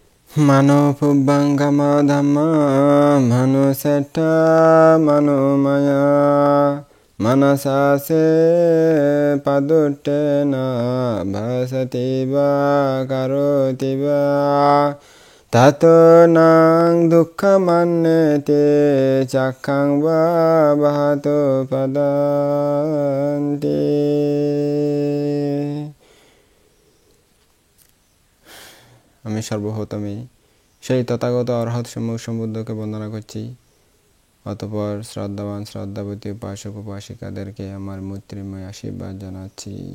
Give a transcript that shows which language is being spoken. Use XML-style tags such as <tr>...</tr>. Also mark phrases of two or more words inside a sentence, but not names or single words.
<pi>Manopubbangama dhamma manusetta manomaya manasase paduttena bhasativa karotiva tato nang dukkhamannete chakkang va bhato padanti।</pi> <bn>আমি সর্বপ্রথমেই সেই তথাগত অরহৎ সম্যক সম্বুদ্ধকে বন্দনা করছি। অতঃপর শ্রদ্ধাবান শ্রদ্ধাবতী উপাসক উপাসিকাদেরকে আমার মৈত্রীময় আশীর্বাদ জানাচ্ছি।</bn>